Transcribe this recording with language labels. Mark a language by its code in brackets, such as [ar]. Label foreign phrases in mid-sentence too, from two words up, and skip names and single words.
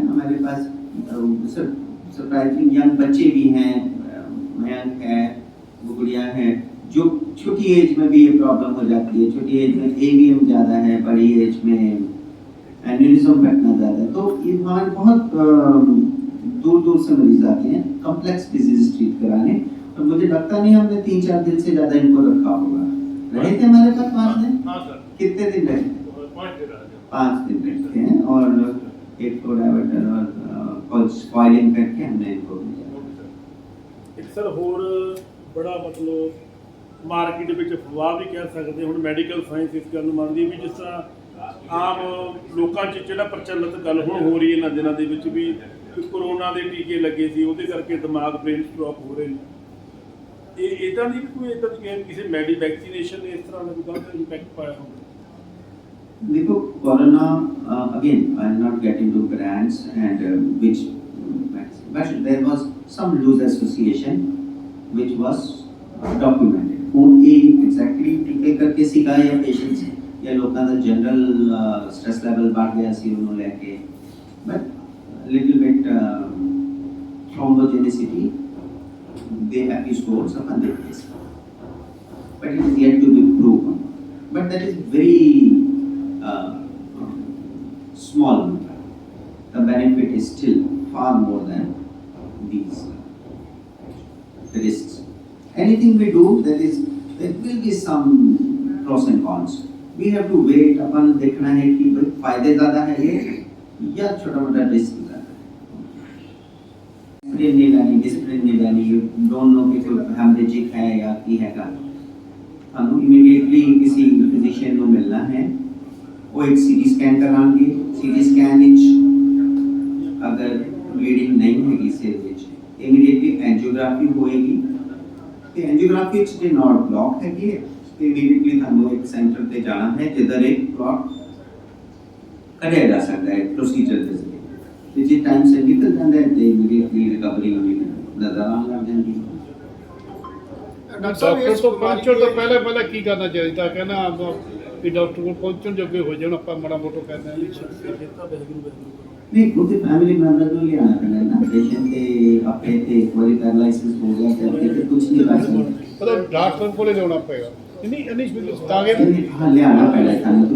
[hi] हमारे पास [en] surprising young [hi] बच्चे भी हैं, मयंक है, गुड़िया है, जो छोटी एज में भी ये प्रॉब्लम हो जाती है, छोटी एज में एवीएम ज़्यादा है, बड़ी एज में एन्यूरिज्म फैटना ज़्यादा है, तो ये हमारे बहुत दूर दूर से मरीज आते हैं [en] complex disease treat [hi] कराने, और मुझे लगता नहीं हमने 3-4 दिन से ज़्यादा इनको रखा होगा। रहे थे हमारे पास 5 दिन? हाँ सर, कितने दिन रहे? 5 दिन रहते हैं, और एक [en] flow diverter [hi] और कॉइलिंग करके हमने इनको [pa] ਇੱਕ ਸਰ ਹੋਰ ਬੜਾ ਮਤਲਬ ਮਾਰਕੀਟ ਵਿੱਚ ਅਫਵਾਹ ਵੀ ਕਹਿ ਸਕਦੇ ਹੁਣ [en] medical science [pa] ਇਸ ਗੱਲ ਨੂੰ ਮੰਨਦੀ ਵੀ ਜਿਸ ਤਰ੍ਹਾਂ ਆਮ ਲੋਕਾਂ 'ਚ ਜਿਹੜਾ ਪ੍ਰਚਲਿਤ ਗੱਲ ਹੁਣ ਹੋ ਰਹੀ ਹੈ ਇਹਨਾਂ ਦਿਨਾਂ ਦੇ ਵਿੱਚ ਵੀ ਕੋਰੋਨਾ ਦੇ ਟੀਕੇ ਲੱਗੇ ਸੀ ਉਹਦੇ ਕਰਕੇ ਦਿਮਾਗ [en] brain stroke [pa] ਹੋ ਰਹੇ ਨੇ, ਇਹ ਇਦਾਂ ਦੀ ਕੋਈ ਇਦਾਂ ਦੀ ਕਿਸੇ ਵੈਕਸੀਨੇਸ਼ਨ ਨੇ ਇਸ ਤਰ੍ਹਾਂ ਦਾ ਕੋਈ ਗਲਤ ਇੰਪੈਕਟ ਪਾਇਆ ਹੋਵੇ? [en] देखो कोरोना again I'm not getting to brands and which but there was some loose association which was documented, [pa] ਹੁਣ ਇਹ exactly ਟੀਕੇ ਕਰਕੇ ਸੀਗਾ ਜਾਂ ਪੇਸ਼ੈਂਟਸ ਜਾਂ ਲੋਕਾਂ ਦਾ [en] general stress level [pa] ਵੱਧ ਗਿਆ ਸੀ ਉਹਨੂੰ ਲੈ ਕੇ, [en] but little bit thrombogenicity they have stores upon their case, but it is yet to be proven, but that is very small number. The benefit is still far more than these risks. Anything we do, there will be some pros and cons. We have to wait. [hi] अपन देखना है कि भाई फायदे ज़्यादा है ये या छोटा मोटा रिस्क ज़्यादा है। डिसिप्लिन नहीं लानी, डिसिप्लिन नहीं लानी, [en] you don't know [hi] कि कोई हेमरेजिक है या की है का, हमें इमीडिएटली किसी फिजिशियन को मिलना है, वो एक [en] CT scan [hi] कराएंगे, [en] CT scan [hi] अगर ब्लीडिंग नहीं हैगी [pa] ਸਿਰ ਵਿਚ [en] immediately angiography [hi] होएगी, तो एंजियोग्राफी जे [en] not block [hi] हैगी तो इमीडिएटली थानू एक सेंटर पे जाना है जिधर एक ब्लॉक कढ़िया जा सकता है प्रोसीजर के जरिए, तो जे टाइम से निकल जाता है तो [en] immediately recovery [hi] नजर आने लग जाती है। [pa] ਡਾਕਟਰ ਤੋ ਪਹੁੰਚੋ ਤੋ ਪਹਿਲੇ ਕੀ ਕਰਨਾ ਚਾਹੀਏ ਥਾ, ਕਹਿਣਾ ਆਪ ਵੀ ਡਾਕਟਰ ਕੋਲ ਪਹੁੰਚਣ ਜੋਗੇ ਹੋ ਜਾਣ, ਆਪਾਂ ਮਾੜਾ ਮੋਟਾ ਕਹਿੰਦੇ ਹਾਂ ਵੀ ਇਹ ਤਾਂ ਵਾਹਿਗੁਰੂ ਵਾਹਿਗੁਰੂ ਕਰੋ। ਨਹੀਂ ਉਹਦੇ [en] family member [pa] ਨੂੰ ਲਿਆਣਾ ਪੈਣਾ ਨਾ, ਪੇਸ਼ੈਂਟ ਤੇ ਆਪਣੇ ਤੇ ਇੱਕ ਵਾਰੀ ਪੈਰਾਲਾਈਸਿਸ ਹੋ ਗਿਆ ਤੇ ਕੁਝ ਨਹੀਂ ਕਰ ਸਕਦੇ। ਮਤਲਬ ਡਾਕਟਰ ਕੋਲੇ ਲਿਆਉਣਾ ਪਏਗਾ। ਨਹੀਂ ਤਾਂ ਕਿ ਹਾਂ ਲਿਆਣਾ ਪੈਣਾ ਸਾਨੂੰ,